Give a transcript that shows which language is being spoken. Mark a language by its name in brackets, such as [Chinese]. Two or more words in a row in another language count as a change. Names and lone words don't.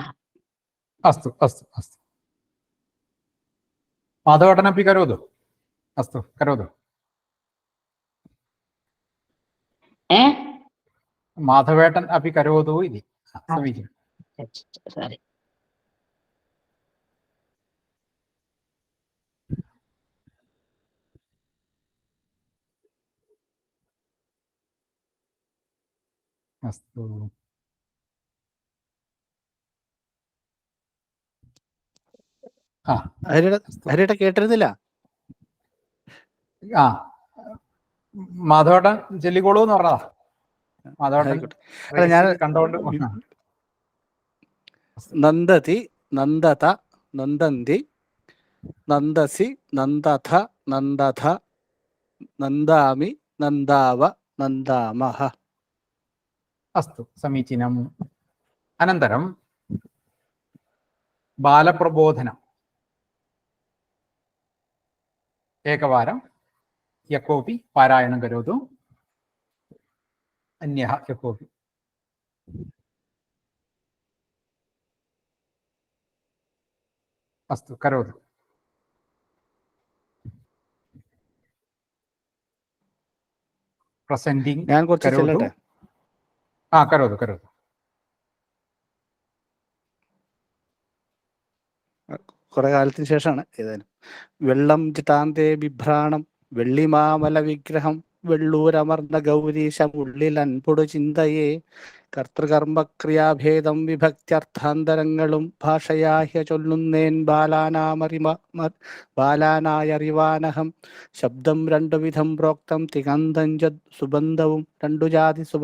[Sanskrit] अस्तु अस्तु अस्तु माधवटनपि करोतु अस्तु करोतु माधवेटन् अपि करोतु इति समीचीनं सारी अस्तु [Malayalam] ഹരിയുടെ കേട്ടിരുന്നില്ല മാധവട്ടൻ ചൊല്ലിക്കോളൂ എന്ന് പറഞ്ഞതാ മാധവട്ടൻ ഞാൻ കണ്ടോണ്ട് [Sanskrit] നന്ദതി നന്ദത നന്ദന്തി നന്ദസി നന്ദഥ നന്ദഥ നന്ദാമി നന്ദാവ നന്ദാമഹ अस्तु समीचीनम् अनन्तरं बालप्रबोधनम् एकवारं यः कोऽपि पारायणं करोतु अन्यः यः कोऽपि अस्तु करोतु प्रसेण्टिङ्ग् [Malayalam] ഞാൻ കുറച്ച് ചെല്ലട്ടെ [Sanskrit] करोतु करोतु [Malayalam] കുറെ കാലത്തിന് ശേഷമാണ് ഏതായാലും. വെള്ളം ചിതാന്തേ ബിഭ്രാണം വെള്ളിമാമല വിഗ്രഹം വെള്ളൂരമർന്ന ഗൗരീശ ഉള്ളിൽ അൻപൊടു ചിന്തയെ കർത്തൃകർമ്മക്രിയാഭേദം വിഭക്ത്യർത്ഥാന്തരങ്ങളും ഭാഷയാഹ്യ ചൊല്ലുന്നേൻ ബാലാനായറിവാനഹം ശബ്ദം രണ്ടുവിധം പ്രോക്തം തികന്തം സുബന്ധവും രണ്ടുജാതി